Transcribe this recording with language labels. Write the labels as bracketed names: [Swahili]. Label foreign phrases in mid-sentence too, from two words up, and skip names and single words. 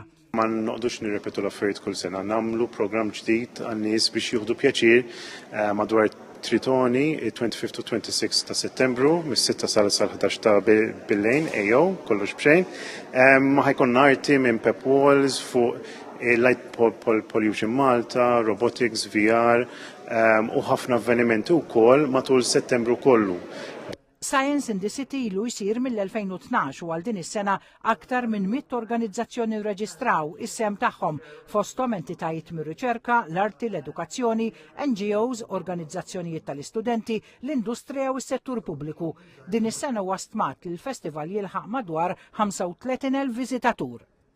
[Maltese] Ma noqdux nirrepetu l-affarijiet kull sena, nagħmlu programm ġdid għan-nies biex jieħdu pjaċir madwar Tritoni, 25 u 26 ta' Settembru, mis-6 sal-11 ta' bil-lejn, kollox bxejn. Ma ħajkun arti minn Pep Walls fuq Light Pollution Malta, Robotics, VR u ħafna avvenimenti wkoll matul Settembru kollu. Science in the City ilu jsir mill-2012 u għal din is-sena aktar minn 100 organizzazzjoni rreġistraw is-sem tagħhom fosthom entitajiet mir-riċerka, l-arti, l-edukazzjoni, NGOs, organizzazzjonijiet tal-istudenti, l-industrija u s-settur pubbliku. Din is-sena huwa stmat li l-festival jilħaq madwar 35,000 viżitatur.